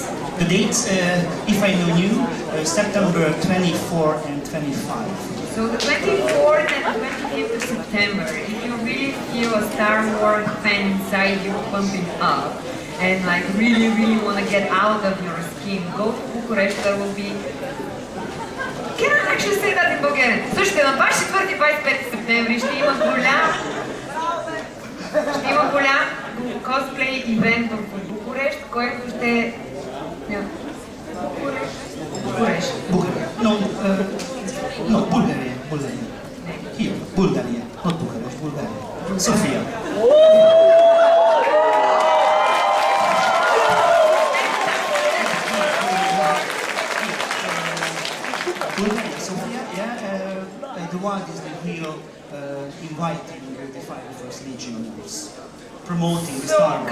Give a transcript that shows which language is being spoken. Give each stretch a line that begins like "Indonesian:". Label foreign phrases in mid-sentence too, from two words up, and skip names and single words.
English: The dates, if I know you, September 24 and 25. So the 24th and 25th of September, if you really feel a Star Wars fan inside you pumping up, and like really want to get out of your skin, go to Bucharest. There will be... Can I actually say that in Bulgarian?
Bulgarian: Слушайте, на 24-25 септември ще има голям
English: cosplay event
Bulgarian: в Букурещ, който ще... Букурещ.
English: No, Bulgaria. Here, Bulgaria, not Bucharest, Bulgaria. Sofia. Bulgaria, Sofia, yeah, the one is the real inviting the 501st Legionnaires, promoting the Star Wars